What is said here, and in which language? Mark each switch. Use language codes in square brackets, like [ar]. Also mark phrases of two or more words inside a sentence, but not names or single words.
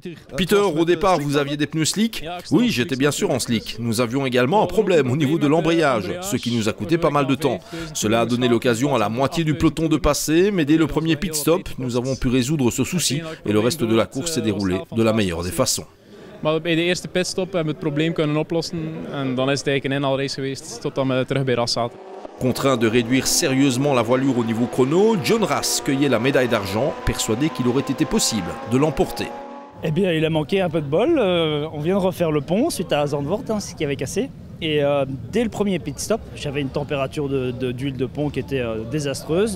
[fr] Peter, au départ, vous aviez des pneus slick? Oui, j'étais bien sûr en slick. Nous avions également un problème au niveau de l'embrayage, ce qui nous a coûté pas mal de temps. Cela a donné l'occasion à la moitié du peloton de passer, mais dès le premier [en] pit stop, [fr] nous avons pu résoudre ce souci et le reste de la course s'est déroulé de la meilleure des façons. [nl] Maar bij de eerste pitstop hebben we het probleem kunnen oplossen en dan is het eigenlijk een inhaalrace geweest totdat we terug bij Ras zaten. [fr] Contraint de réduire sérieusement la voilure au niveau chrono, John Ras cueillait la médaille d'argent, persuadé qu'il aurait été possible de l'emporter. Eh bien, il a manqué un peu de bol. On vient de refaire le pont suite à Zandvoort, ce qui avait cassé. Et dès le premier [en] pit stop, [fr] j'avais une température d'huile de pont qui était désastreuse.